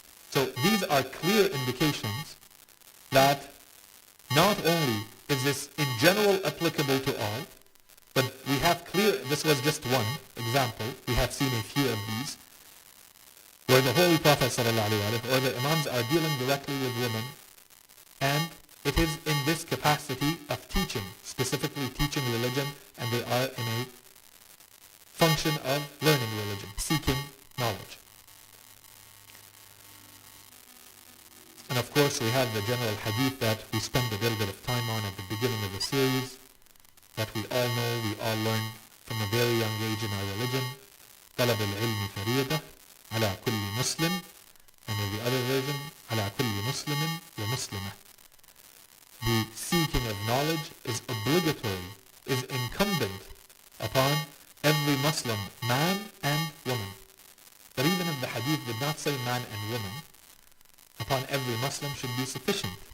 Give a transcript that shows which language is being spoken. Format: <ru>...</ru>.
<en>So these are clear indications that not only is this in general applicable to all, but we have clear, this was just one example, we have seen a few of these, where the Holy Prophet ﷺ or the Imams are dealing directly with women, and it is in this capacity of teaching, specifically teaching religion, and they are in a function of learning religion, seeking knowledge. And of course we have the general hadith that we spend a little bit of time on at the beginning of the series, that we all know, we all learn from a very young age in our religion.</en> <ar>طلب العلم فريضة على كل مسلم,</ar> <en>and in the other version,</en> <ar>على كل مسلم ومسلمة.</ar> <en>The seeking of knowledge is obligatory, is incumbent upon every Muslim, man and woman. But even if the hadith did not say man and woman, upon every Muslim should be sufficient.</en>